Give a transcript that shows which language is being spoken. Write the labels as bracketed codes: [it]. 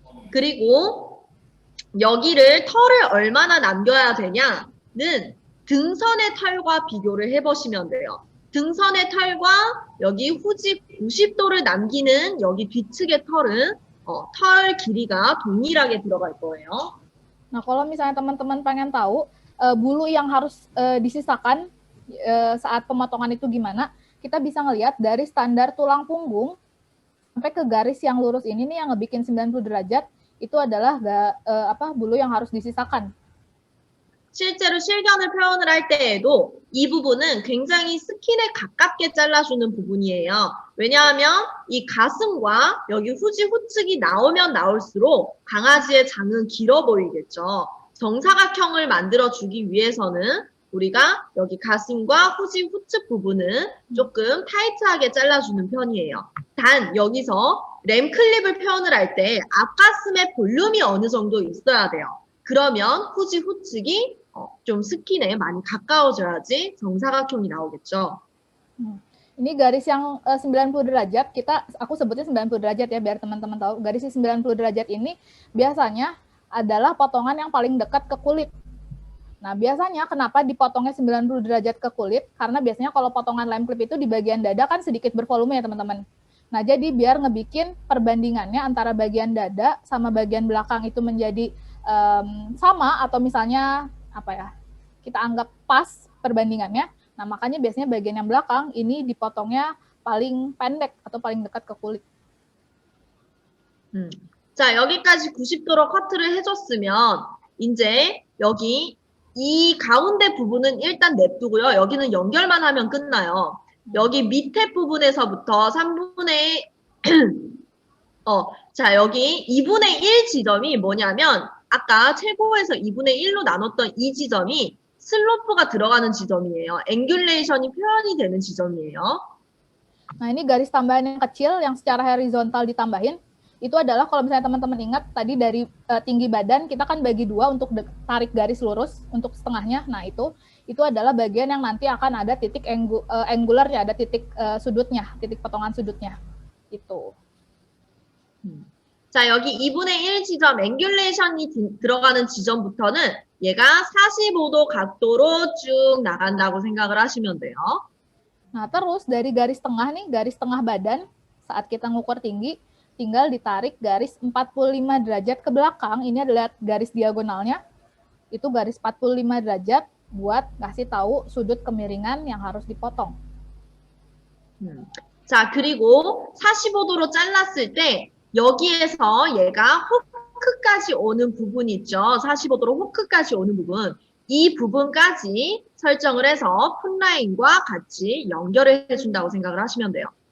[ko] 그리고 여기를 털을 얼마나 남겨야 되냐는 등선의 털과 비교를 해보시면 돼요. 등선의 털과 여기 후지 90도를 남기는 여기 뒤측의 털은 털 길이가 동일하게 들어갈 거예요. [id] Nah, kalau misalnya teman-teman pengen tahu bulu yang harus disisakan saat pemotongan itu gimana, kita bisa ngelihat dari standar tulang punggung sampai ke garis yang lurus ini nih yang ngebikin 90 derajat itu adalah bulu yang harus disisakan. [ko] 실제로 실견을 표현을 할 때에도 이 부분은 굉장히 스킨에 가깝게 잘라주는 부분이에요. 왜냐하면 이 가슴과 여기 후지 후측이 나오면 나올수록 강아지의 장은 길어 보이겠죠. 정사각형을 만들어주기 위해서는 우리가 여기 가슴과 후지 후측 부분은 조금 타이트하게 잘라주는 편이에요. 단 여기서 램 클립을 표현을 할 때 앞가슴의 볼륨이 어느 정도 있어야 돼요. 그러면 후지 후측이 좀 스킨에 많이 가까워져야지 정사각형이 나오겠죠. [id] Ini garis yang 90 derajat, aku sebutnya 90 derajat ya biar teman-teman tahu. Garis 90 derajat ini biasanya adalah potongan yang paling dekat ke kulit. Nah, biasanya kenapa dipotongnya 90 derajat ke kulit? Karena biasanya kalau potongan lem clip itu di bagian dada kan sedikit bervolume ya teman-teman. Nah, jadi biar ngebikin perbandingannya antara bagian dada sama bagian belakang itu menjadi sama atau misalnya kita anggap pas perbandingannya. Nah, makanya biasanya bagian yang belakang ini dipotongnya paling pendek atau paling dekat ke kulit. [ko] 자, 여기까지 90도로 커트를 해줬으면 이제 여기 이 가운데 부분은 일단 냅두고요. 여기는 연결만 하면 끝나요. 여기 밑에 부분에서부터 3분의 자, 여기 2분의 1 지점이 뭐냐면 아까 최고에서 2분의 1로 나눴던 이 지점이 슬로프가 들어가는 지점이에요. 앵귤레이션이 표현이 되는 지점이에요. [id] Nah, ini garis tambahan yang kecil yang secara horizontal ditambahin. Itu adalah kalau misalnya teman-teman ingat tadi dari tinggi badan kita kan bagi dua untuk tarik garis lurus untuk setengahnya. Nah, itu adalah bagian yang nanti akan ada titik angular ya, ada titik sudutnya, titik potongan sudutnya. Itu. [ko] 자, 여기 2분의 1 지점 앵귤레이션이 들어가는 지점부터는 얘가 45도 각도로 쭉 나간다고 생각을 하시면 돼요. [id] Nah, terus dari garis tengah nih, garis tengah badan, saat kita ngukur tinggi, tinggal ditarik garis 45 derajat ke belakang. Ini adalah garis diagonalnya. Itu garis 45 derajat buat ngasih tahu sudut kemiringan yang harus dipotong. [ko] 자, 그리고 45도로 잘랐을 때 여기에서 얘가 호크까지 오는 부분 있죠. 45도로 호크까지 오는 부분. 이 부분까지 설정을 해서 풋라인과 같이 연결을 해준다고 생각을 하시면 돼요.